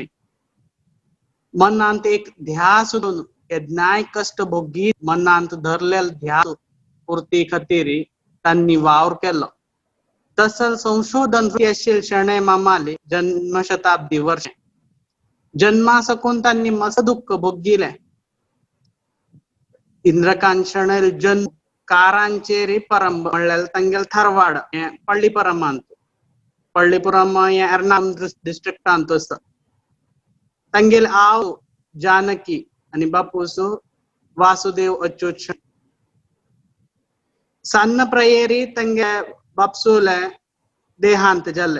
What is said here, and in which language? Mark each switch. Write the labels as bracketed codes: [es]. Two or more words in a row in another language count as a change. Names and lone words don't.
[kok] मनांत एक ध्यास सोडून न्याय कष्ट भोगी मनांत धरलेल ध्यास पूर्ती खातीर तांणी वावर केलो. तसल संशोधन आशिल्ले शणै मामाले जन्मशताब्दी वर्ष जन्मा सकून तांणी मस्त दुःख भोगिले. इंद्रकांत शणै जन्म कारांचेरी परम म्हणल्यार तांगेल थारवाड पळ्ळीपुरमांत पळ्ळीपुरम हे एर्नाकुलम डिस्ट्रिक्टांत आसा. तांगेल आव जानकी आनी बापूस वासुदेव अच्युत शणै. सन्न प्रयेरी तांगे बापसूले देहांत जाले.